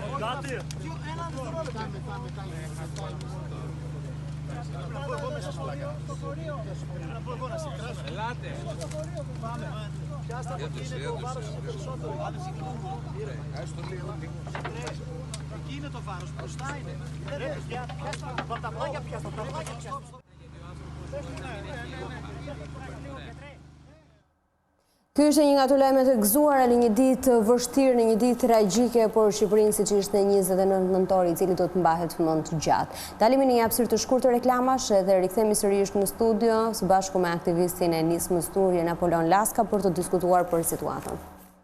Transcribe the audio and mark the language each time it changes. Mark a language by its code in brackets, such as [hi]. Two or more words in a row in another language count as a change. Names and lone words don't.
[el] Κάτι. Να πω εγώ μέσα στο χωρίο. Να πω εγώ να σε κράσω. Ελάτε. Πάμε. Πιάστε από εκεί είναι το βάρος περισσότερο. Άστο λίγο. Εκεί είναι το βάρος, μπροστά είναι. Από τα πλάγια πιάστε. [sq] Ky ishte një nga ato lajme të gëzuara në një ditë vështirë, në një ditë tragjike por Shqipërinë, siç ishte 29 nëntori, i cili do të mbahet më të gjatë. Dalimi në një hapësirë të shkurtër reklamash dhe rikthehemi sërish në studio së bashku me aktivistin e nismës Turje Napolon Laska për të diskutuar për situatën.